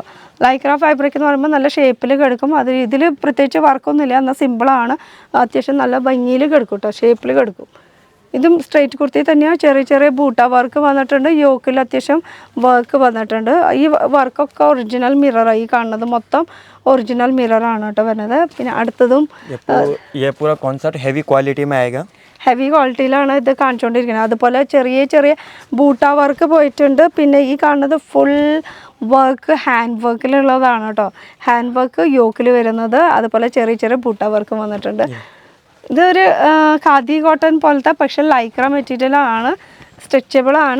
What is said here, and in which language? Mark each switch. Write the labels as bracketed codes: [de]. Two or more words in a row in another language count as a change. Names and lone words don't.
[ml] ലൈക്ര ഫാബ്രിക് എന്ന് പറയുമ്പോൾ നല്ല ഷേപ്പിൽ കിടക്കും. അത് ഇതിൽ പ്രത്യേകിച്ച് വർക്കൊന്നുമില്ല, എന്നാൽ സിമ്പിളാണ്, അത്യാവശ്യം നല്ല ഭംഗിയിൽ കിടക്കും കേട്ടോ, ഷേപ്പിൽ കിടക്കും. ഇതും സ്ട്രൈറ്റ് കുർത്തി തന്നെയാണ്, ചെറിയ ചെറിയ ബൂട്ട വർക്ക് വന്നിട്ടുണ്ട്, യോക്കിൽ അത്യാവശ്യം വർക്ക് വന്നിട്ടുണ്ട്. ഈ വർക്കൊക്കെ ഒറിജിനൽ മിററാണ്, ഈ കാണുന്നത് മൊത്തം ഒറിജിനൽ മിററാണ് കേട്ടോ വരുന്നത്. പിന്നെ അടുത്തതും [hi] ये पूरा कॉन्सेप्ट [en] heavy quality [hi] में आएगा, [ml] ഹെവി ക്വാളിറ്റിയിലാണ് ഇത് കാണിച്ചുകൊണ്ടിരിക്കുന്നത്. അതുപോലെ ചെറിയ ചെറിയ ബൂട്ട വർക്ക് പോയിട്ടുണ്ട്. പിന്നെ ഈ കാണുന്നത് [en] full work hand [ml] വർക്കിലുള്ളതാണ് കേട്ടോ, [en] hand work [ml] യോക്കിൽ വരുന്നത്. അതുപോലെ ചെറിയ ചെറിയ ബൂട്ട വർക്ക് വന്നിട്ടുണ്ട്. ഇതൊരു ഖാദി കോട്ടൺ പോലത്തെ പക്ഷെ ലൈക്ര മെറ്റീരിയലാണ്, സ്ട്രെച്ചബിളാണ്.